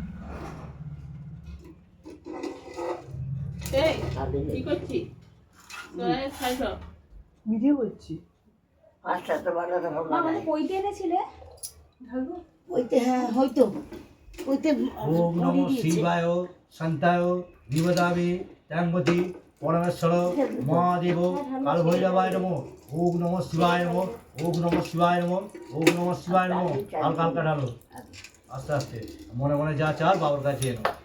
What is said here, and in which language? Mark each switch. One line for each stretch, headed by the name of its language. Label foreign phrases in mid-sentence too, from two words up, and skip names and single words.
Bangla: ভিডিও করছি। পাঁচটা তো মালা দেবো না। কইতে এনেছিলে? ওইতে, হ্যাঁ হয়তো ওইতে
Sanskrit: ওম নমঃ শিবায় শান্তায় বিবদামি ত্র্যম্বতী পরমেশ্বর মহাদেব কালভৈরবায় নমঃ। ওম নমঃ শিবায় নমঃ, ওম নমঃ শিবায় নমঃ, ওম নমঃ শিবায় নমঃ।
Bangla: হালকা হালকা ঢালো, আস্তে আস্তে, মনে মনে যা চার বাবার কাছে এনো।